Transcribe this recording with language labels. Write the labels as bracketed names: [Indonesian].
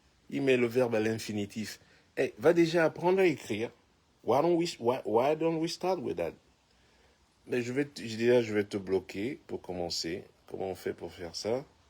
[French] Il met le verbe à l'infinitif. Hey, va déjà apprendre à écrire. [English] Why don't we start with that? [French] Mais je vais te bloquer pour commencer. Comment on fait pour faire ça?